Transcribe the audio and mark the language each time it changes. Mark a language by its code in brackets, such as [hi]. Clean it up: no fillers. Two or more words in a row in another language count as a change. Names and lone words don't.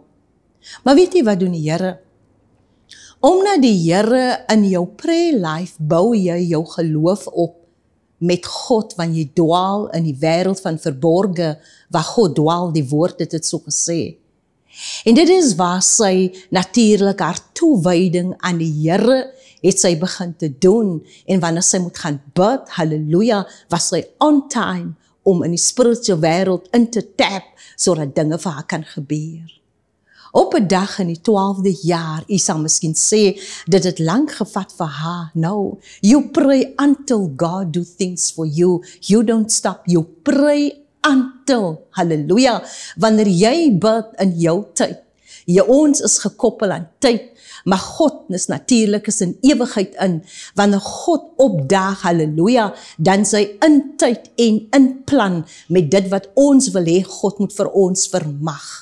[af] Maar weet jy wat doen die Here? Omdat die Here in jou [en] prayer life [af] bou jy jou geloof op met God, wanneer jy dwaal in die wêreld van verborge, waar God dwaal, die woord het so gesê. En dit is waar sy natuurlik haar toewyding aan die Here het sy begin te doen, en wanneer sy moet gaan bid, halleluja, was sy [en] on time [af] om in die spirituele wêreld in te tap, sodat dinge vir haar kan gebeur. Op 'n dag in die 12de jaar, jy sal miskien sê, dit het lank gevat vir haar. [en] No, you pray until God do things for you. You don't stop, you pray until, [af] halleluja, wanneer jy bid in jou tyd. Ons is gekoppel aan tyd, maar God is natuurlik is in ewigheid in. Wanneer God opdaag, halleluja, dan sy in tyd en in plan met dit wat ons wil hê God moet vir ons vermag.